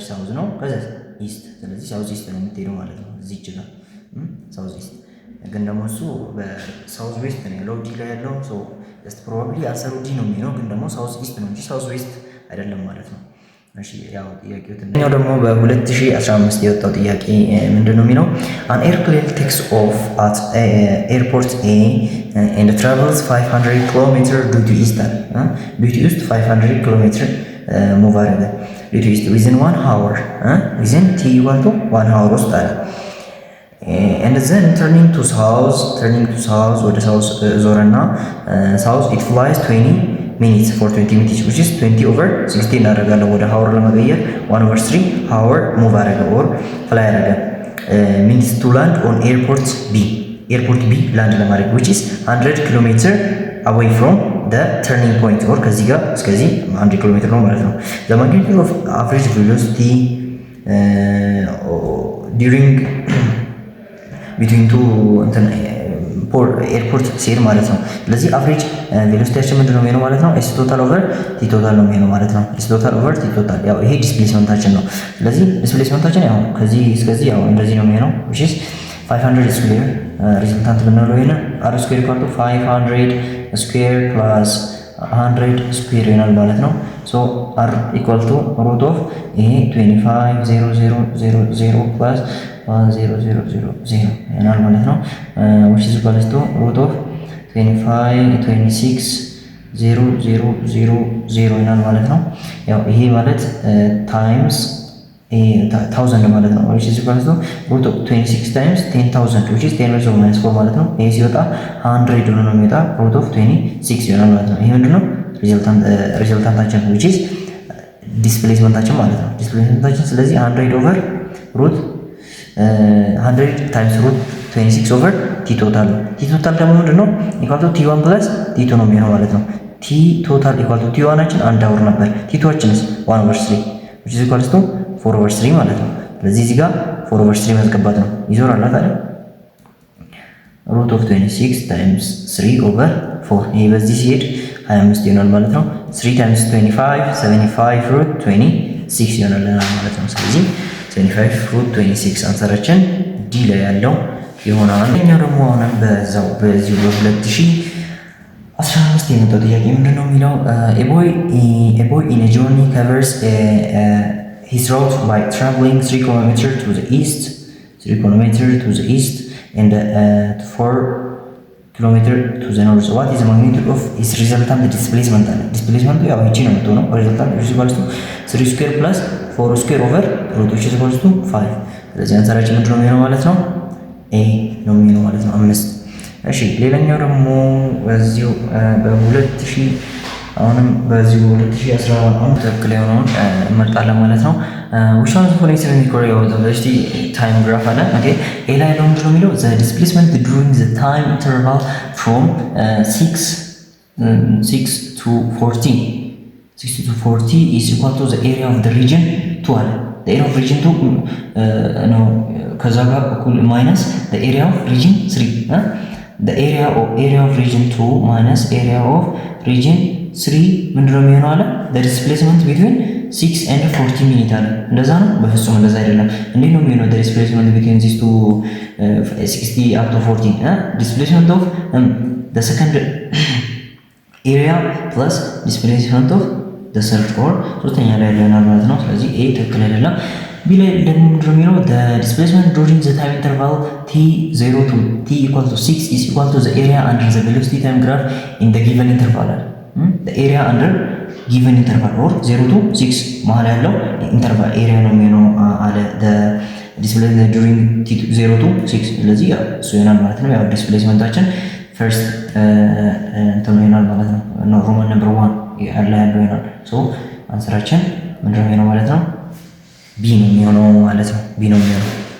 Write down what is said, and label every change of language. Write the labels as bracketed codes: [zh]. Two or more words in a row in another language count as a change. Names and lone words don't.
[am] ሳውዝ ነው ከዛ ኢስት። ስለዚህ [en] south east [am] ነው የምትሄደው ማለት ነው። እዚህ ጋር [en] south east [am] ግን ደግሞ እሱ በሳውዝ ዌስት ነው ያለው ዲ ላይ ያለው [en] so just probably answer [am] ዲ ነው የሚሆነው ግን ደግሞ [en] south east [am] ነው እንጂ [en] south west [am] አይደለም ማለት ነው። እሺ ያው ጥያቄው ትንኛው ደግሞ በ2015 የወጣው ጥያቄ ምንድነው የሚለው [en] an airplane takes off at airport A and travels 500 km [am] due to east due to east 500 km move አደረገ [en] due to east within 1 hour [am] within t equal to 1 hour ውስጥ አለ [en] and then turning to south [am] ወደ south ዞረና [en] south it flies 20 minutes for 20 minutes which is 20 over 16 [am] እናደርጋለን ወደ hour ለመቀየር [en] 1/3 hour [am] move አደረገ or fly አደረገ [en] minutes to land on airport B [am] land ለማድረግ [en] which is 100 km away from the turning point [am] or ከዚህ ጋር እስከዚህ 100 km ነው ማለት ነው። [en] the magnitude of average velocity during between two [am] ኤርፖርት ሲሄድ ማለት ነው። ስለዚህ [en] average velocity [am] ምንድነው የሚሆነው ማለት ነው? [en] s total over t total [am] ነው የሚሆነው ማለት ነው። [en] s total over t total [am] ያው ይሄ ዲስፕሌስመንታችን ነው። ስለዚህ ዲስፕሌስመንታችን ያው ከዚህ እስከዚህ ያው እንደዚህ ነው የሚሆነው [en] which is 500 square resultant [am] ብንለው ይሄን [en] r square equal to 500 square plus 100 square [am] ይሆናል ማለት ነው። [en] so r equal to root of [am] ይሄ [en] 25000 plus 1000 [am] ይሆናል ማለት ነው። [en] which is equal to root of 25000 [am] ይሆናል ማለት ነው። ያው ይሄ ማለት [en] times 1000 [am] ማለት ነው። [en] which is equal to root of 26 times 10000 which is 10 raised to minus 4 [am] ማለት ነው። ይሄ ሲወጣ 100 ሆኖ ነው የሚወጣ [en] root of [am] 26 ይሆናል ማለት ነው። ይሄ ምንድነው ሪዘልታንታችን [en] which is [am] ዲስፕሌስመንታችን ማለት ነው። ዲስፕሌስመንታችን ስለዚህ 100 [en] over root 100 times root 26 over t total [am] ነው። [en] t total [am] ደግሞ ምንድነው [en] equal to t1 plus t2 [am] ነው የሚሆነው ማለት ነው። [en] t total equal to [am] ቲ ዋናችን [en] 1 hour [am] ነበር። ቲ ቱዋችንስ 1/3 [en] which is equals to 4/3 [am] ማለት ነው። ስለዚህ እዚህ ጋር 4/3 ማስገባት ነው። ይዞራል አይደል? [en] root of 26 times 3/4 [am] ይሄ በዚህ ሲሄድ 25 ይሆናል ማለት ነው። [en] 3 times 25 75 root 26 [am] ይሆናል ማለት ነው። ስለዚህ [en] 75 root 26 [am] አንሰራችን ዲ ላይ ያለው ይሆናል። እኛው ደግሞ አሁንም በዛው በዚሁ በ2015 የመጣው ጥያቄ ምንድነው የሚለው [en] a boy in a journey covers his route by traveling 3 km to the east and 4 km to the north. What is the magnitude of his resultant displacement? [am] Displacement ያው እቺ ነው የምትሆነው [en] resultant is equal to 3 square plus 4 square over root which is equal to 5። [am] ስለዚህ አንሰራችን ምንድነው የሚሆነው ማለት ነው ኤ ነው የሚሆነው ማለት ነው 5። እሺ ሌላኛው ደግሞ በዚሁ በ2000 አሁንም በዚሁ 2011 ትክክል የሆነውን እንመርጣለን ማለት ነው። [en] which one of the following is correct about the velocity time graph [am] አለ። ኦኬ ኤ ላይ ነው ምንድነው የሚለው [en] the displacement during the time interval from 6 to 40 is equal to the area of the region 2 [am] አለ። [en] the area of region 2 [am] ነው ከዛ ጋር እኩል [en] minus the area of region 3 [am] the area of region 2 minus area of region 3 ምንድነው የሚሆነው አለ [en] the displacement between 6 and 40 [am] ሚኒት አለ። እንደዛ ነው? በፍጹም እንደዛ አይደለም። እንዴት ነው የሚሆነው [en] the displacement between these two 60 up to 40 displacement of the second area plus displacement of the third [am] or ሶስተኛ ላይ ያለናል ማለት ነው። ስለዚህ ኤ ትክክል አይደለም። ቢ ላይ ደግሞ ምንድነው የሚለው [en] the displacement during the time interval t0 to t equal to 6 is equal to the area under the velocity time graph in the given interval [am] አለ። [en] the area under given interval [am] or 0 to 6 መሃል ያለው ኢንተርቫል ኤሪያ ነው የሚሆነው አለ [en] the displacement during t0 to 6። [am] ስለዚህ ያው እሱ ይሆናል ማለት ነው። ያው ዲስፕሌስመንታችን ፈርስት እንትን ይሆናል ማለት ነው። [en] Roman number 1 [am] ያለው ይሆናል። ሶ አንሰራችን ምንድነው የሚሆነው ማለት ነው ቢ ነው የሚሆነው ማለት ነው። ቢ ነው የሚሆነው።